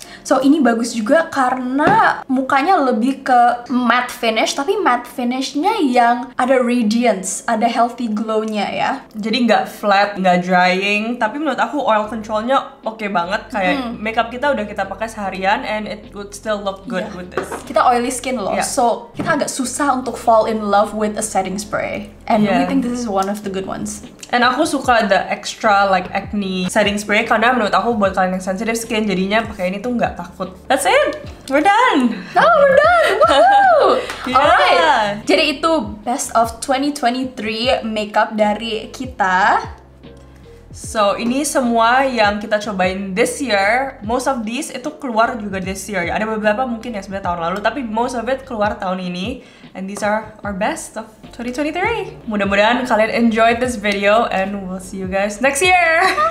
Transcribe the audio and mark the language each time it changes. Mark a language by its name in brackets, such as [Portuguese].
[Indonesian] So ini bagus juga karena mukanya lebih ke matte finish, tapi matte finishnya yang ada radiance, ada healthy glow-nya ya. Jadi nggak flat, nggak drying, tapi menurut aku oil controlnya oke banget. Kayak makeup kita udah kita pakai seharian [English] and it would still look good with this. Kita oily skin loh, so kita [Indonesian] agak susah untuk [English] fall in love with a setting spray. And we think this is one of the good ones. [Indonesian] And aku suka [English] the extra like acne setting spray [Indonesian] karena menurut aku buat kalian yang sensitive skin jadinya pakai ini tuh nggak takut. [English] That's it, we're done. Oh, we're done. Woohoo! Yeah. [Indonesian] Alright. Jadi itu best of 2023 makeup dari kita. So ini semua yang kita cobain [English] this year. [Indonesian] Most of these itu keluar juga [English] this year [Indonesian] ya. Ada beberapa mungkin ya sebenarnya tahun lalu, tapi most of it keluar tahun ini. [English] And these are our best of 2023. [Indonesian] Mudah-mudahan kalian [English] enjoyed this video and we'll see you guys next year.